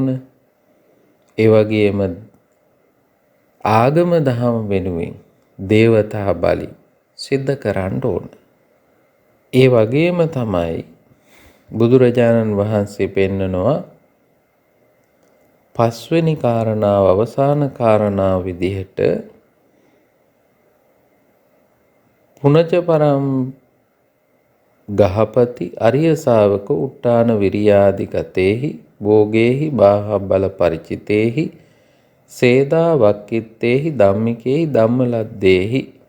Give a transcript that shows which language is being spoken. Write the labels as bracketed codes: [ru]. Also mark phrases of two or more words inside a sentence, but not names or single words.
[si] ඒ වගේම ආගම දහම වෙනුවෙන් දේවතා බලි සිද්ධ කරන්න ඕන. ඒ වගේම තමයි බුදුරජාණන් වහන්සේ පෙන්නනවා පස්වෙනි කාරණාව අවසාන කාරණාව විදිහට [pi] පුනච පරම් ගහපති අරිය ශාවක උට්ටාන විරියාදිගතේහි භෝගේහි බාහබ්බල පරිචිතේහි සේදා වක්කිත්තේහි ධම්මිකේහි ධම්මලද්දේහි